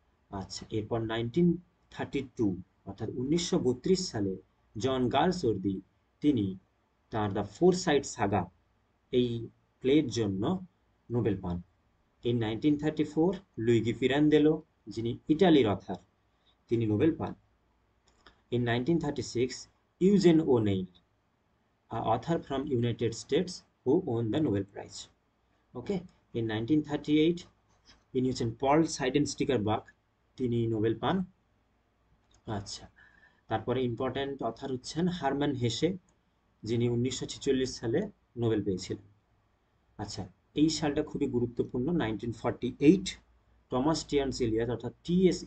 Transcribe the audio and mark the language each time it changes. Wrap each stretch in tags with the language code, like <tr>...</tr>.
<bn>আচ্ছা, এরপর 1932 অর্থাৎ 1932 সালে জন গালসওয়ার্দি, তিনি তার দ্য ফোর সাইড সাগা এই প্লের জন্য নোবেল পান। ইন 1934 লুইগি পিরান্দেলো, যিনি ইটালির অথার, তিনি নোবেল পান।</bn> <en>In 1936 Eugene O'Neill, author from United States who won the Nobel Prize. Okay, in 1938</en> <bn>ইনি হচ্ছেন পল সাইডেনস্টিকার বাক, তিনি নোবেল পান। আচ্ছা, তারপরে ইম্পর্ট্যান্ট অথার হচ্ছেন হারম্যান হেসে, যিনি 1946 সালে নোবেল পেয়েছিলেন। আচ্ছা, এই সালটা খুবই গুরুত্বপূর্ণ, 1948 টমাস টিয়ার্নস এলিয়ট অর্থাৎ টি.এস.</bn>